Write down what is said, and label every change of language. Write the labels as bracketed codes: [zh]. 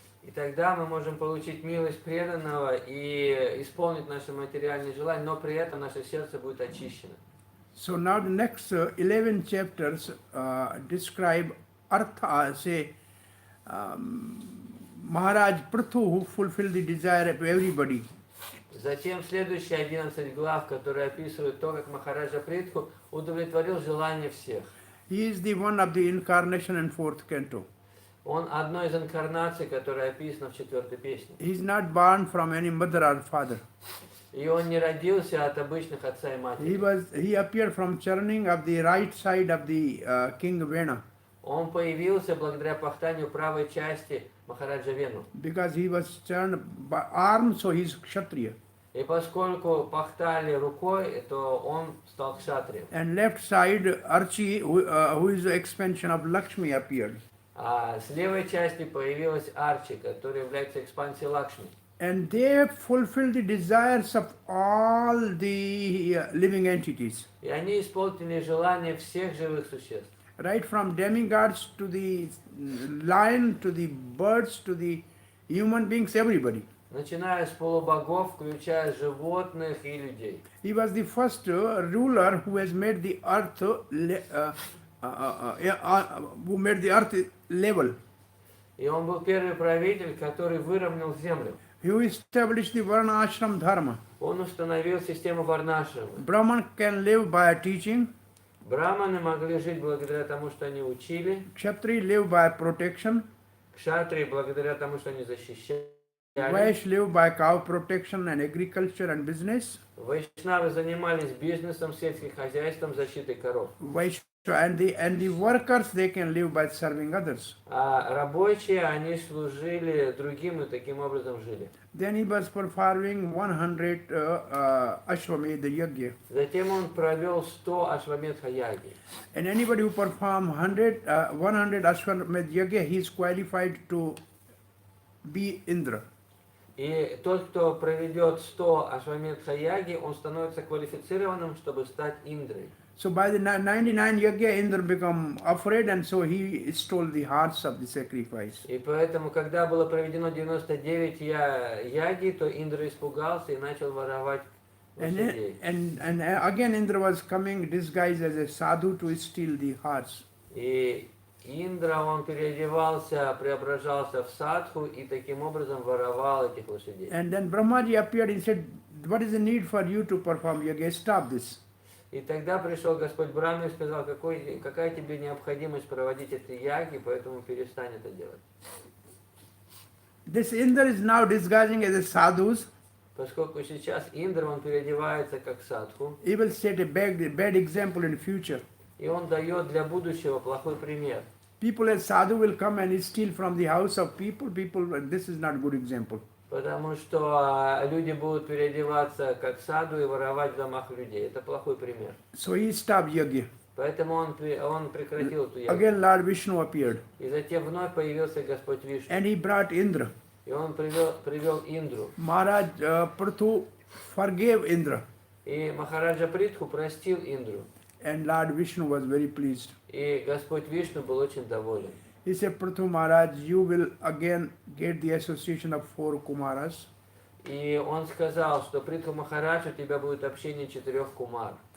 [ru] И тогда мы можем получить милость преданного и исполнить наши материальные желания, но при этом наше сердце будет очищено. [en] So now the next 11 chapters describe Artha, say Maharaj Prithu, who fulfilled the desire of everybody. [ru] Затем следующие 11 глав, которые описывают то, как Махараджа Притху удовлетворил желания всех. [en] He is the one of the incarnation in 4th canto. [ru] Он одной из инкарнаций, которая описана в 4-й песне. [en] He is not born from any mother or father. [ru] И он не родился от обычных отца и матери. [en] He appeared from churning of the right side of the King Vena. [ru] Он появился благодаря пахтанию правой части Махараджа Вену. [en] Because he was churned by arm, so he is kshatriya. [ru] И поскольку пахтали рукой, то он стал кшатрием. [en] And left side Archi, who is the expansion of Lakshmi, appeared. [ru] А с левой части появилась Арчи, которая является экспансией Лакшми. [en] And they fulfilled the desires of all the living entities. [ru] И они исполнили желания всех живых существ. [en] Right from demigods to the lion, to the birds, to the human beings, everybody. [ru] Начиная с полубогов, включая животных и людей. [en] He was the first ruler who has made the earth level. [ru] И он был первый правитель, который выровнял землю. [en] He established the varna ashram dharma. [ru] Он установил систему варнашрама. [en] Brahman can live by teaching. [ru] Браманы могли жить благодаря тому, что они учили. [en] Kshatri live by protection. [ru] Кшатрии благодаря тому, что они защищали. [en] Vaishya live by cow protection and agriculture and business. [ru] Вайшнавы занимались бизнесом, сельским хозяйством, защитой коров. [en] Vaishya and the workers, they can live by serving others. [ru] А рабочие, они служили другим и таким образом жили. [en] Then he was performing 100 Ashwamedha Yajna. [ru] Затем он провел 100 ашваметха яги. [en] And anybody who perform 100 Ashwamedha Yajna, he is qualified to be Indra. [ru] И тот, кто проведет 100 ашваметха яги, он становится квалифицированным, чтобы стать Индрой. [en] So by the 99 Yajna, Indra become afraid, and so he stole the hearts of the sacrifice. [ru] И поэтому, когда было проведено 99 яги, то Индра испугался и начал воровать лошадей. [en] And again Indra was coming disguised as a sadhu to steal the hearts. [ru] И Индра, он переодевался, преображался в садху и таким образом воровал этих лошадей. [en] And then Brahmaji appeared and said, what is the need for you to perform Yajna? Stop this. [ru] И тогда пришел Господь Брахма и сказал, какая тебе необходимость проводить эти яги, поэтому перестань это делать. [en] This Indra is now disguising as a sadhus. [ru] Поскольку сейчас Индра, он переодевается как садху, [en] He will set a bad example in future. [ru] и он дает для будущего плохой пример. [en] People as sadhu will come and steal from the house of people. This is not a good example. [ru] Потому что люди будут переодеваться как саду и воровать в домах людей. Это плохой пример. [en] So he stopped Yajna. [ru] Поэтому он прекратил эту ягу. [en] Again Lord Vishnu appeared. [ru] И затем вновь появился Господь Вишну. [en] And he brought Indra. [ru] И он привел Индру. [en] Maharaj Prithu forgave Indra. [ru] И Махараджа Притху простил Индру. [en] And Lord Vishnu was very pleased. [ru] И Господь Вишну был очень доволен. [en] He said, Prathu Maharaj, you will again get the association of 4 Kumaras. [ru] И он сказал, что Притху Махарадж, у тебя будет общение 4 кумар.